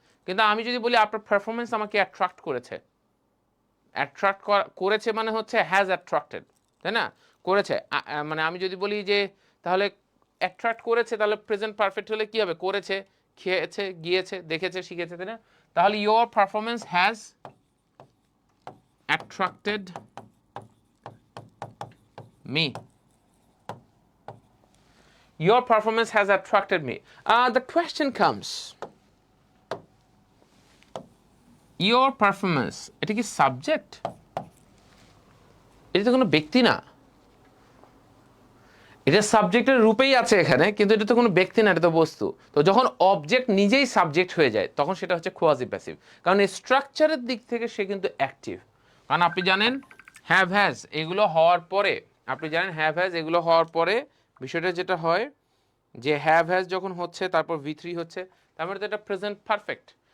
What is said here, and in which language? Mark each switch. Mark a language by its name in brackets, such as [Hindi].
[Bangla] কিন্তু আমি যদি বলি আপনার পারফরমেন্স আমাকে অ্যাট্রাক্ট করেছে, অ্যাট্রাক্ট করেছে মানে হচ্ছে [English] has attracted, [Bangla] তাই না, করেছে, মানে আমি যদি বলি যে তাহলে অ্যাট্রাক্ট করেছে, তাহলে প্রেজেন্ট পারফেক্ট হলে কি হবে, করেছে, খেয়েছে, গিয়েছে, দেখেছে, শিখেছে, তাই না? [English] তাহলে your performance has attracted me, your performance has attracted me. The question comes, your performance, [Bangla] এটা কি সাবজেক্ট? এটা তো কোনো ব্যক্তি না, এটা সাবজেক্টের রূপেই আছে এখানে, কিন্তু এটা তো কোনো ব্যক্তি না, এটা তো বস্তু। তো যখন অবজেক্ট নিজেই সাবজেক্ট হয়ে যায় তখন সেটা হচ্ছে কোয়াজি প্যাসিভ, কারণ এই স্ট্রাকচারের দিক থেকে সে কিন্তু অ্যাক্টিভ। কারণ আপনি জানেন হ্যাভ হ্যাজ এগুলো হওয়ার পরে, আপনি জানেন হ্যাভ হ্যাজ এগুলো হওয়ার পরে বিষয়টা যেটা হয় যে হ্যাভ হ্যাজ যখন হচ্ছে তারপর V3 হচ্ছে, তার মানে তো এটা প্রেজেন্ট পারফেক্ট।